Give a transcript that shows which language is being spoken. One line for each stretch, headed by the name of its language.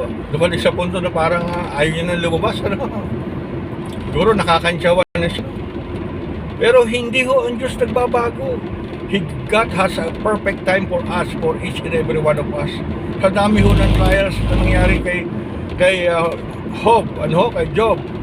Filipino: Dumalik sa punto na parang ayaw niya nang lumabas. Siguro nakakantsawan na siya. Pero hindi ho ang Diyos nagbabago.
English: God has a perfect time for us, for each and every one of us.
Filipino: Sa dami ho ng trials na nangyari kay Job, kay Job.